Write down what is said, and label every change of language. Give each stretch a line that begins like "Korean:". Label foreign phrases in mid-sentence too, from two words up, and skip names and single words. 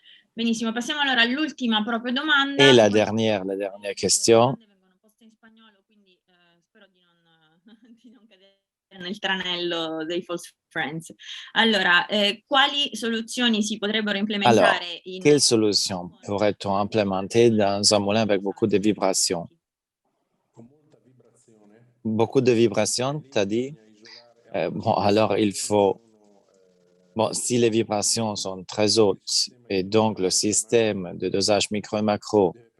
Italian: Benissimo, passiamo allora all'ultima proprio domanda.
French: Et la dernière question.
Italian: Nel tranello dei
English: false friends.
Italian: Allora, quali soluzioni si potrebbero implementare
French: quelles solutions pourrait-on implémenter dans un moulin avec beaucoup de vibrations? Beaucoup de vibrations, tu as dit? Bon, alors il faut... Bon, si les vibrations sont très hautes et donc le système de dosage micro et macro